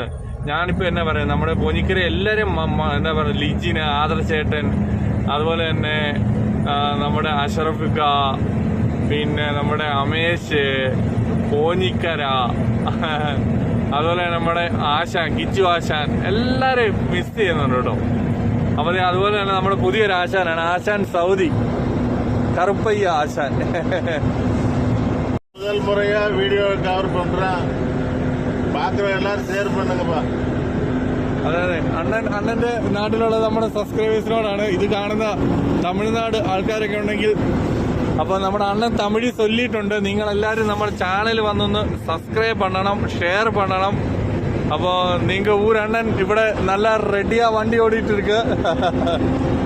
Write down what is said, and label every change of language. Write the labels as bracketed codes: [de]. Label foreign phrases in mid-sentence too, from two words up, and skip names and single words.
[ml] ഞാനിപ്പോൾ എന്നാ പറയുക, നമ്മുടെ പോഞ്ഞിക്കര എല്ലാവരും എന്താ പറയുക, ലിജിന്, ആദർശേട്ടൻ, അതുപോലെ തന്നെ നമ്മുടെ അഷറഫിക്ക, പിന്നെ നമ്മുടെ അമേശ്, പോഞ്ഞിക്കര, അതുപോലെ നമ്മുടെ ആശാൻ, കിച്ചു ആശാൻ, എല്ലാവരെയും മിസ് ചെയ്യുന്നുണ്ട് കേട്ടോ. അപ്പോൾ അതുപോലെ തന്നെ നമ്മുടെ പുതിയൊരു ആശാനാണ്, ആശാൻ സൗദി, കറുപ്പയ്യ ആശാൻ. [ta] முதல் முறையா வீடியோ கவர் பண்றேன், பாக்குற எல்லாரும் ஷேர் பண்ணுங்கப்பா. [ml] അതെ അണ്ണന്റെ നാട്ടിലുള്ള നമ്മുടെ സബ്സ്ക്രൈബേഴ്സിനോടാണ് ഇത് കാണുന്ന തമിഴ്നാട് ആൾക്കാരൊക്കെ ഉണ്ടെങ്കിൽ. അപ്പൊ നമ്മുടെ അണ്ണൻ തമിഴ് ചൊല്ലിയിട്ടുണ്ട്, നിങ്ങളെല്ലാവരും നമ്മുടെ ചാനൽ വന്നൊന്ന് സബ്സ്ക്രൈബ് പണ്ണണം, ഷെയർ പണ്ണണം. അപ്പോൾ നിങ്ങൾ ഊരണ്ണൻ ഇവിടെ നല്ല റെഡിയാ വണ്ടി ഓടിയിട്ട് ഇருக்கு.